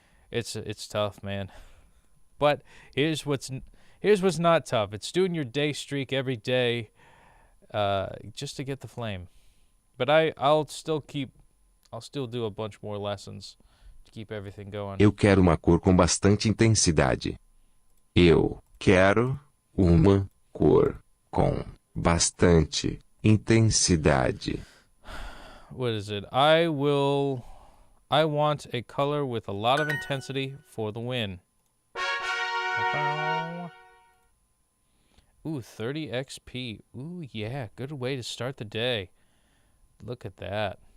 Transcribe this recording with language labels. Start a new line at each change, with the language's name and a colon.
English: It's tough, man. But here's what's not tough. It's doing your day streak every day just to get the flame. But I'll still do a bunch more lessons to keep everything going.
Portuguese: Eu quero uma cor com bastante intensidade. Eu quero uma cor com bastante intensidade.
English: What is it? I want a color with a lot of intensity for the win. Ooh, 30 XP. Ooh, yeah, good way to start the day. Look at that.